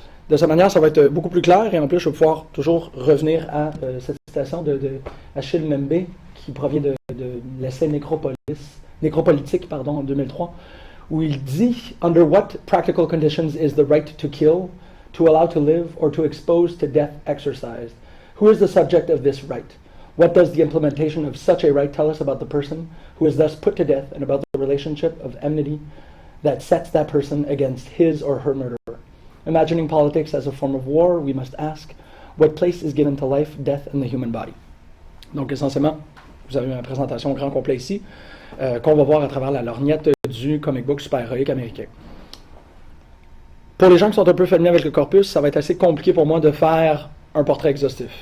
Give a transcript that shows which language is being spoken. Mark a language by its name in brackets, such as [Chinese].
[French] De cette manière, ça va être beaucoup plus clair, et en plus, je vais pouvoir toujours revenir à cette citation de Achille Mbembe, qui provient de l'essai Nécropolitique en 2003, où il dit « [English] Under what practical conditions is the right to kill, to allow to live, or to expose to death exercised? Who is the subject of this right? What does the implementation of such a right tell us about the person who is thus put to death and about the relationship of enmity that sets that person against his or her murderer? Imagining politics as a form of war, we must ask, what place is given to life, death, and the human body? [French] » Donc essentiellement, vous avez ma présentation au grand complet ici, qu'on va voir à travers la lorgnette du comic book super-héroïque américain. Pour les gens qui sont un peu familiers avec le corpus, ça va être assez compliqué pour moi de faire un portrait exhaustif.